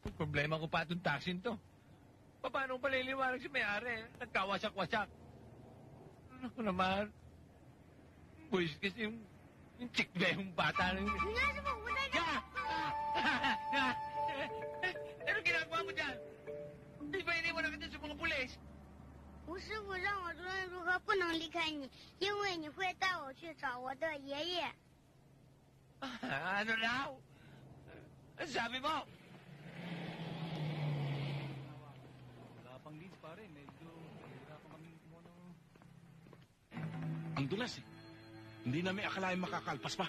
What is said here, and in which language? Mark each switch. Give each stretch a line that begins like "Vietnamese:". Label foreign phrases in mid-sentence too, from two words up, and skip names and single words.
Filipino: problema ko pa itong taxi to. Paano ko paliliwanag si may-ari? Nagkawasak-wasak. Ano naman? Boys, kasi yung chick ba yung bata na yun? Ano ginagawa mo dyan? Di ba iniwan na kita sa mga pulis?
Chinese: 吴师傅让我无论如何不能离开你，因为你会带我去找我的爷爷。
Filipino: Ano raw? Ano sabi mo? Wala pang leads, pare. Medyo nahihirapan kami kumuha ng... Ang dulas eh. Hindi namin akalain makakalpas pa.